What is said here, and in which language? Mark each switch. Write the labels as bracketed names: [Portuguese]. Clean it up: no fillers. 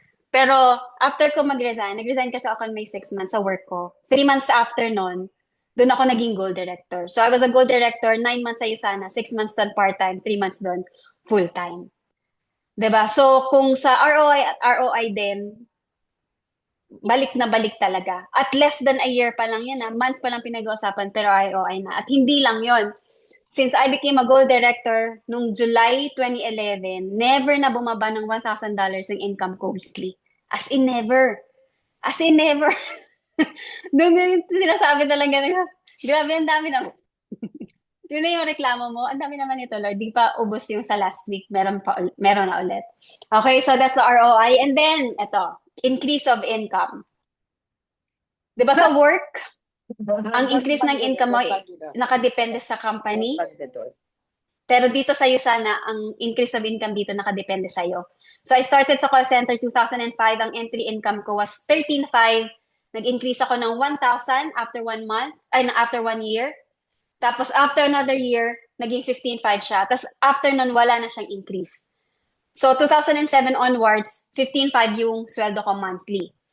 [Filipino] Pero after ko mag-resign, nag-resign kasi ako May 6 months sa work ko. 3 months after nun, doon ako naging gold director. [English] So I was a gold director, 9 months sa USANA, 6 months doon part-time, 3 months doon full-time. [Filipino] 'Di ba? So kung sa ROI at ROI din, balik na balik talaga. At less than a year pa lang yan, months pa lang pinag-uusapan, pero ROI na. At hindi lang yon. [English] Since I became a gold director nung July 2011, never na bumaba ng $1,000 yung income ko weekly. As in never. As in never. [Filipino] Doon yung sinasabi talaga na, grabe, ang dami na. Yun na yung reklamo mo. Ang dami naman ito, Lord. Di pa ubos yung sa last week. Meron na ulit. [English] Okay, so that's the ROI. And then, ito, increase of income. [Filipino] Di ba sa work, ang increase ng income mo nakadepende sa company. Pero dito sa USANA, ang increase of income dito nakadepende sa iyo. [English] So I started sa call center 2005, ang entry income ko was 13,500. [Filipino] Nag-increase ako ng 1,000 after 1 month, ay after 1 year. Tapos after another year, naging 15,500 siya. Tapos after nun, wala na siyang increase. So 2007 onwards, 15,500 yung sweldo ko monthly.